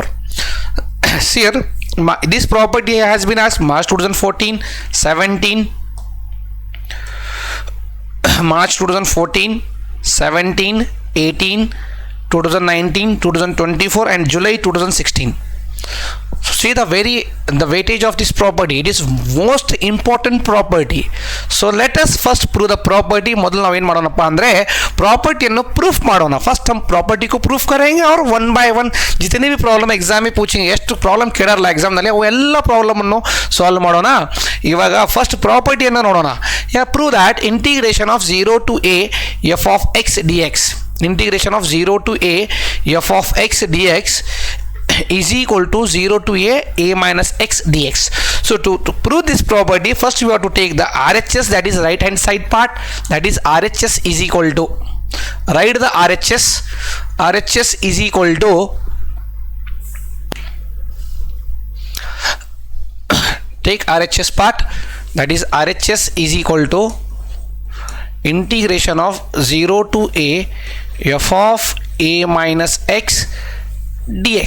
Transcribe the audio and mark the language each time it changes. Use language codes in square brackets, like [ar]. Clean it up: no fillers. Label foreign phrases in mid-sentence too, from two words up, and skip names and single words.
[en] See here, this property has been asked March 2014, 17, March 2014, 17, 18, 2019, 2024 and July 2016. So see the weightage of this property. It is most important property. So let us first prove the property. [kn] ಮೊದಲು ನಾವೇನು ಮಾಡೋಣಪ್ಪ ಅಂದರೆ ಪ್ರಾಪರ್ಟಿಯನ್ನು ಪ್ರೂಫ್ ಮಾಡೋಣ. [hi] ಫಸ್ಟ್ हम प्रॉपर्टी को प्रूफ करेंगे और [en] one by one [hi] जितने भी [en] problem exam [hi] में पूछेंगे, [kn] ಎಷ್ಟು ಪ್ರಾಬ್ಲಮ್ ಕೇಳಾರಲ್ಲ ಎಕ್ಸಾಮ್ನಲ್ಲಿ ಅವು ಎಲ್ಲ ಪ್ರಾಬ್ಲಮನ್ನು ಸಾಲ್ವ್ ಮಾಡೋಣ. ಇವಾಗ ಫಸ್ಟ್ ಪ್ರಾಪರ್ಟಿಯನ್ನು ನೋಡೋಣ. [en] prove that integration of 0 to a f of x dx, integration of 0 to a f of x dx is equal to 0 to a minus x dx. So to prove this property, first we have to take the RHS, that is right hand side part, that is RHS is equal to, write the RHS is equal to take RHS part, that is RHS is equal to integration of 0 to a f of a minus x dx.